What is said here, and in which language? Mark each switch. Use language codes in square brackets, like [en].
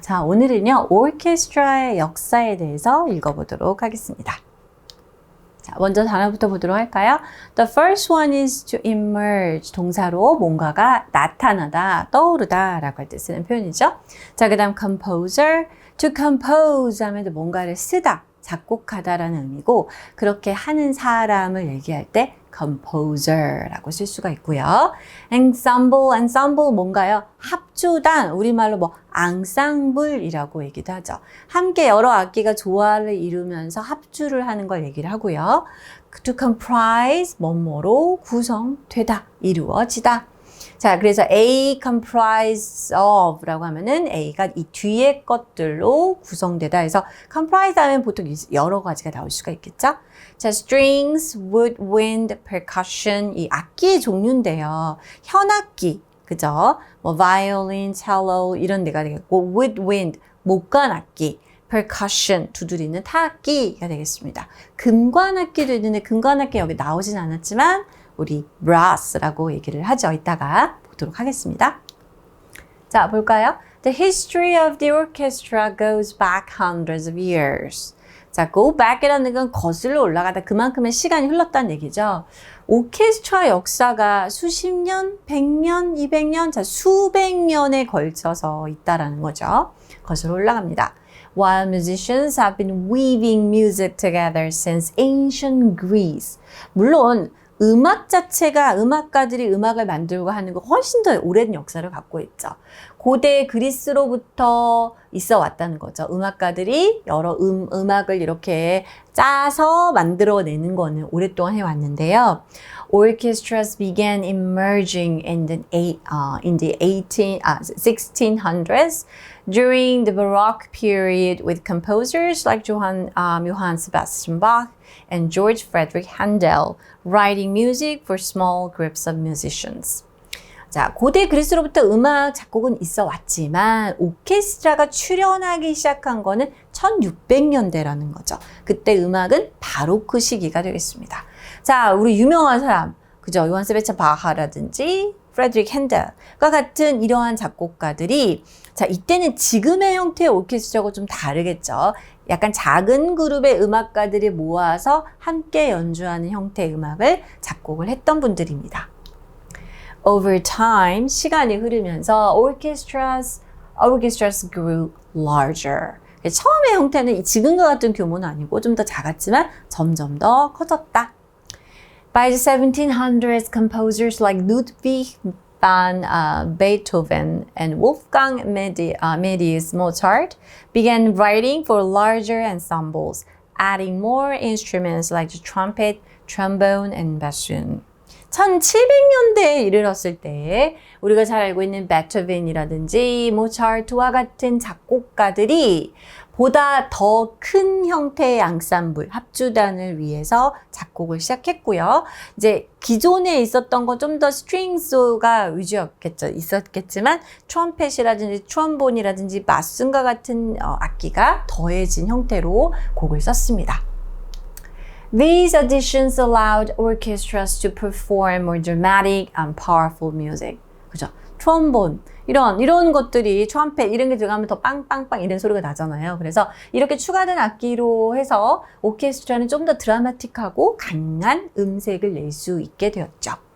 [ko] 자, 오늘은요, 오케스트라의 역사에 대해서 읽어보도록 하겠습니다. 자, 먼저 단어부터 보도록 할까요? [en] The first one is to emerge. [ko] 동사로 뭔가가 나타나다, 떠오르다 라고 할 때 쓰는 표현이죠. 자, 그 다음 composer. To compose 하면 뭔가를 쓰다, 작곡하다라는 의미고, 그렇게 하는 사람을 얘기할 때 composer라고 쓸 수가 있고요. ensemble, ensemble 뭔가요? 합주단, 우리말로 앙상블이라고 얘기도 하죠. 함께 여러 악기가 조화를 이루면서 합주를 하는 걸 얘기를 하고요. to comprise, 뭐뭐로 구성되다, 이루어지다. 자, 그래서 A comprise of 라고 하면은 A가 이 뒤에 것들로 구성되다 해서 comprise 하면 보통 여러 가지가 나올 수가 있겠죠? 자, strings, wood, wind, percussion 이 악기의 종류인데요. 현악기, 그죠? violin, cello 이런 데가 되겠고 wood, wind, 목관악기, percussion, 두드리는 타악기가 되겠습니다. 금관악기도 있는데 금관악기 여기 나오진 않았지만 우리 brass라고 얘기를 하죠. 이따가 보도록 하겠습니다. 자, 볼까요? [en] The history of the orchestra goes back hundreds of years. [ko] 자, go back이라는 건 거슬러 올라가다 그만큼의 시간이 흘렀다는 얘기죠. 오케스트라 역사가 수십 년, 100년, 200년, 자, 수백 년에 걸쳐서 있다라는 거죠. 거슬러 올라갑니다. [en] While musicians have been weaving music together since ancient Greece. [ko] 물론 음악 자체가 음악가들이 음악을 만들고 하는 거 훨씬 더 오랜 역사를 갖고 있죠. 고대 그리스로부터 있어 왔다는 거죠. 음악가들이 여러 음악을 이렇게 짜서 만들어내는 거는 오랫동안 해왔는데요. [en] Orchestras began emerging in the 1600s during the Baroque period with composers like Johann Sebastian Bach and George Frederick Handel writing music for small groups of musicians. [ko] 자, 고대 그리스로부터 음악 작곡은 있어 왔지만 오케스트라가 출현하기 시작한 거는 1600년대라는 거죠. 그때 음악은 바로크 시기가 되겠습니다. 자, 우리 유명한 사람, 그죠? 요한 세바스찬 바하라든지 프레드릭 핸델과 같은 이러한 작곡가들이 자, 이때는 지금의 형태의 오케스트라하고 좀 다르겠죠. 약간 작은 그룹의 음악가들이 모아서 함께 연주하는 형태의 음악을 작곡을 했던 분들입니다. [en] Over time, [ko] 시간이 흐르면서 [en] orchestras grew larger. [ko] 처음의 형태는 지금과 같은 규모는 아니고 좀 더 작았지만 점점 더 커졌다. [en] By the 1700s, composers like Ludwig van Beethoven and Wolfgang Amadeus Mozart began writing for larger ensembles, adding more instruments like the trumpet, trombone, and bassoon. [ko] 1700년대에 이르렀을 때 우리가 잘 알고 있는 베토벤이라든지 모차르트와 같은 작곡가들이 보다 더 큰 형태의 앙상블, 합주단을 위해서 작곡을 시작했고요. 이제 기존에 있었던 건 좀 더 스트링스가 위주였겠죠. 있었겠지만 트럼펫이라든지 트럼본이라든지 바순과 같은 악기가 더해진 형태로 곡을 썼습니다. [en] These additions allowed orchestras to perform more dramatic and powerful music. [ko] 그죠? 트럼본, 이런 것들이 트럼펫 이런 게 들어가면 더 빵빵빵 이런 소리가 나잖아요. 그래서 이렇게 추가된 악기로 해서 오케스트라는 좀 더 드라마틱하고 강한 음색을 낼 수 있게 되었죠.